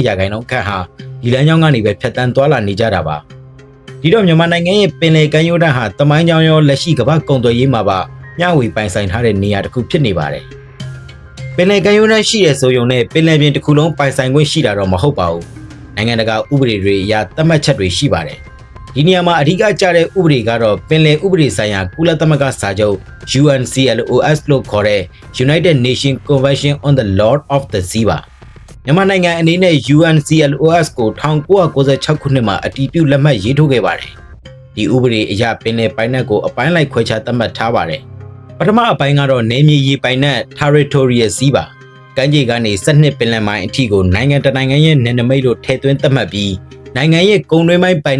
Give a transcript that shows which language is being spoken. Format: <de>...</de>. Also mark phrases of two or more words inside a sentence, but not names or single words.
<my>ခန့်ဟာဒီလမ်းကြောင်းကနေပဲဖြတ်တန်းသွားလာနေကြတာပါဒီတော့မြန်မာနိုင်ငံရဲ့ပင်လယ်ကမ်းရိုးတန်းဟာတမိုင်းကြောင်းရောလက်ရှိကမ္ဘာကုန်သွယ်ရေးမှာပါမျှဝေပိုင်ဆိုင်ထားတဲ့နေရာတစ်ခုဖြစ်နေပါတယ်ပင်လယ်ကမ်းရိုးတန်းရှိတဲ့ဆိုရုံနဲ့ပင်လယ်ပြင်တစ်ခုလုံးပိုင်ဆိုင်ခွင့်ရှိတာတော့မဟုတ်ပါဘူးနိုင်ငံတကာဥပဒေတွေအရသတ်မှတ်ချက်တွေရှိပါတယ်ဒီနေရာမှာအဓိကကျတဲ့ဥပဒေကတော့ပင်လယ်ဥပဒေဆိုင်ရာကုလသမဂ္ဂစာချုပ် UNCLOS လို့ခေါ်တဲ့</my> <en>United Nations Convention on the Law of the Sea</en> <my>ပါမြန်မာနိုင်ငံအနေနဲ့ UNCLOS ကို1996ခုနှစ်မှာအတည်ပြုလက်မှတ်ရေးထိုးခဲ့ပါတယ်ဒီဥပဒေအရပင်လယ်ပိုင်နက်ကိုအပိုင်းလိုက်ခွဲခြားသတ်မှတ်ထားပါတယ်ပထမအပိုင်းကတော့နယ်မြေရေပိုင်နက်</my> <en>Territorial Sea</en> <my>ပါကမ်းခြေကနေ12ပင်လယ်မိုင်အထိကိုနိုင်ငံတနိုင်ငံရဲ့နယ်နိမိတ်လို့ထည့်သွင်းသတ်မှတ်ပြီးနိုင်ငံရဲ့ကုန်းတွင်းပိုင်းပိုင်န</my>